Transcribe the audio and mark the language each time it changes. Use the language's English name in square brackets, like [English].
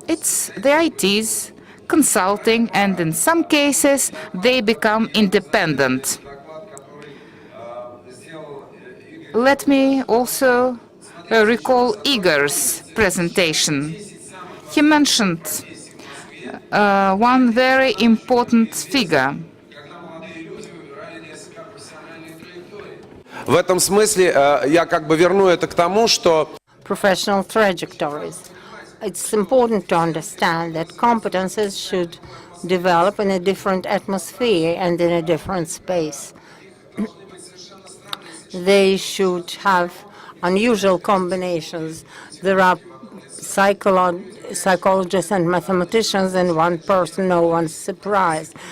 [English] It's the ITs, consulting, and in some cases they become independent. Let me also recall Igor's presentation. He mentioned one very important figure. [Russian] В этом смысле я как бы верну это к тому, что [English] Professional trajectories. It's important to understand that competences should develop in a different atmosphere and in a different space. They should have unusual combinations. There are psychologists and mathematicians and one person, no one's surprised.